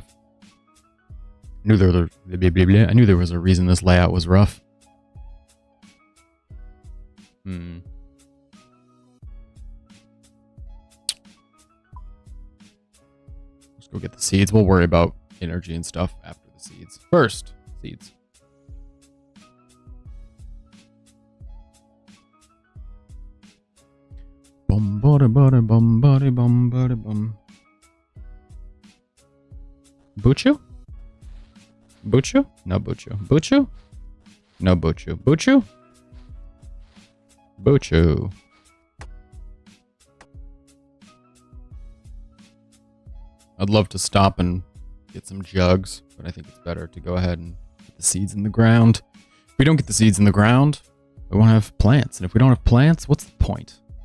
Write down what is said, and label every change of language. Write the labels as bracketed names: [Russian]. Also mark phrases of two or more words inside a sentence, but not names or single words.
[English] I knew there was a reason this layout was rough. Let's go get the seeds. We'll worry about energy and stuff after the seeds. First, seeds. Bum bada bada bum bada bum bada bum. Buchu? Buchu? No Buchu. Buchu? No Buchu. Buchu? Buchu. I'd love to stop and get some jugs, but I think it's better to go ahead and get the seeds in the ground. If we don't get the seeds in the ground, we won't have plants. And if we don't have plants, what's the point?